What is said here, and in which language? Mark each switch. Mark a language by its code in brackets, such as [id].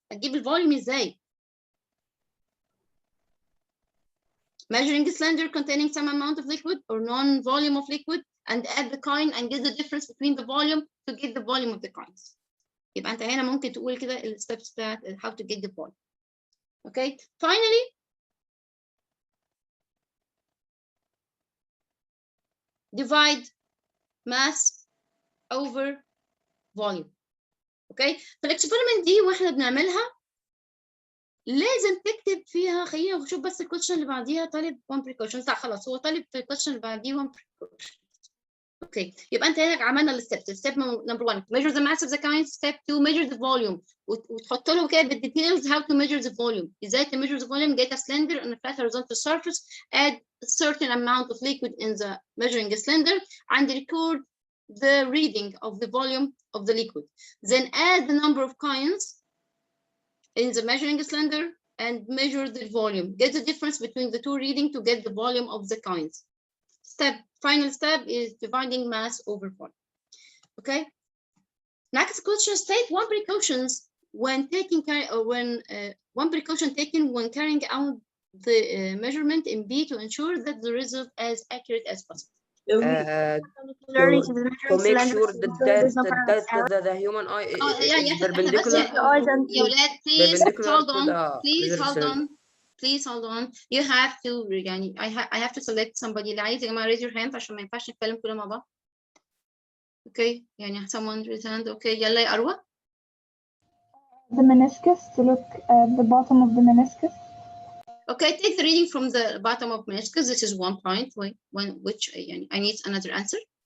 [ar] هتجيب الفوليوم ازاي؟ [en] Measuring a cylinder containing some amount of liquid or non-volume of liquid and add the coin and get the difference between the volume to get the volume of the coins. [ar] يبقى انت هنا ممكن تقول كده الsteps بتاعت [en] how to get the volume. Okay. Finally, divide mass over volume. Okay. [ar] فالاكسبيرمنت دي واحنا بنعملها لازم تكتب فيها. خلينا نشوف بس الكويشن اللي بعديها. طالب 1 precaution. لا خلاص هو طالب في الكويشن اللي بعديه 1 precaution. اوكي. يبقى انت هنا عملنا الستبس. [en] Step number 1 measure the mass of the coin. Step 2 measure the volume [ar] وتحط له كده بالديتيلز [en] how to measure the volume. ازاي to measure the volume. Get a cylinder on a flat horizontal surface. Add a certain amount of liquid in the measuring cylinder and record the reading of the volume of the liquid. Then add the number of coins in the measuring cylinder and measure the volume. Get the difference between the two readings to get the volume of the coins. Final step is dividing mass over volume. Okay. Next question, state one precautions when taking one precaution taken when carrying out the measurement in B to ensure that the result as accurate as possible. To make sure that the human eye is perpendicular. [ar] يا ولاد [en] please hold on. Please hold on. You have to يعني I have to select somebody. [ar] اللي عايز يا جماعة [en] raise your hand [ar] عشان ما ينفعش نتكلم كلنا مع بعض. [en] Okay. يعني someone raise hand. [ar] Okay. يلا يا أروى. [en] the meniscus, to look at the bottom of the meniscus. Okay, take the reading from the bottom of meniscus. This is 1 point. Which I need another answer.